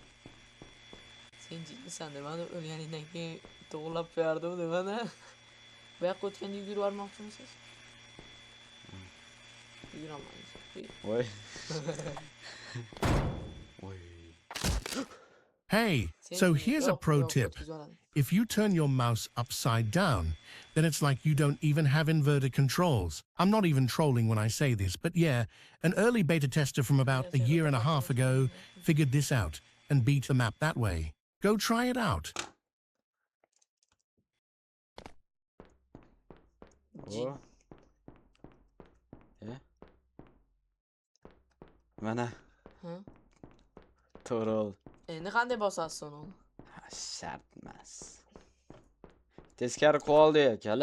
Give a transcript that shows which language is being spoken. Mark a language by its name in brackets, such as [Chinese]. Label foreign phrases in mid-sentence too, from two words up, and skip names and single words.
[Uzbek] Sen jiddisan demadi, o'lganingdan keyin to'g'rilab qo'yardim demadi. Bu yoqqa o'tganda yugurib yubormoqchimisiz? Yugurolmaysiz. Voy. Voy. [English] Hey, so here's a pro tip. If you turn your mouse upside down, then it's like you don't even have inverted controls. I'm not even trolling when I say this, but yeah, an early beta tester from about a year and a half ago figured this out and beat the map that way. Go try it out. O. [Uzbek] Mana. Ha? To'g'ri oldu. Endi qanday bosasiz uni? Shart emas. Teskari qoldi akala.